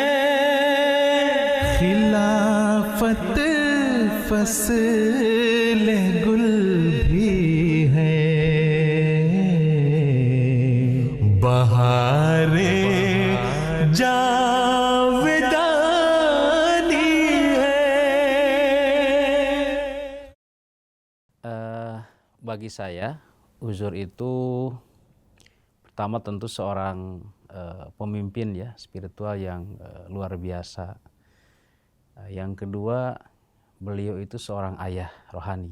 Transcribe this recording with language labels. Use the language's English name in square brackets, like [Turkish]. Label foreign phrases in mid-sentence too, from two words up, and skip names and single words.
[Urdu] خلافت فصل گل بھی ہے، بہار جاودانی ہے. [Indonesian] Bagi saya, uzur itu pertama tentu seorang pemimpin ya spiritual yang luar biasa. Yang kedua, beliau itu seorang ayah rohani.